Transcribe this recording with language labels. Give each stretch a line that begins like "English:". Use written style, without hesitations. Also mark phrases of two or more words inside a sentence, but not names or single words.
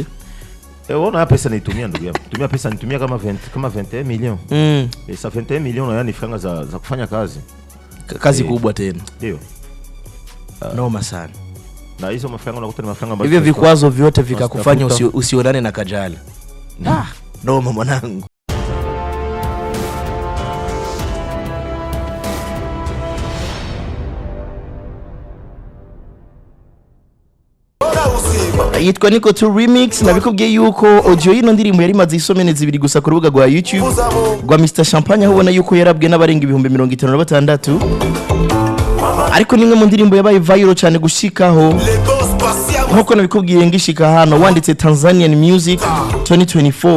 Swahili: Ona pesa nitumia ndugu yangu. Tumia pesa nitumia kama 21 milioni. Sasa 21 milioni yani franga za kufanya kazi. Kazi kubwa tena. Ndio. Noma sana. Na hizo mafranga unakuta ni mafranga ambayo hivyo vikwazo vyote vikakufanya usionane na Kajala. Noma mwanangu.
Rundi: Yitwa Niko to Remix na bikubwiye yuko audio y'ino ndirimbo yari maze isomene zibiri gusa ku rubuga rwa YouTube rwa Mr Champagne, aho ubona yuko yarabwe n'abarenga 56,000, ariko nimwe mu ndirimbo yabaye viral cyane gushikaho nkuko nabikubwiye ngishika hano wanditse Tanzanian Music 2024.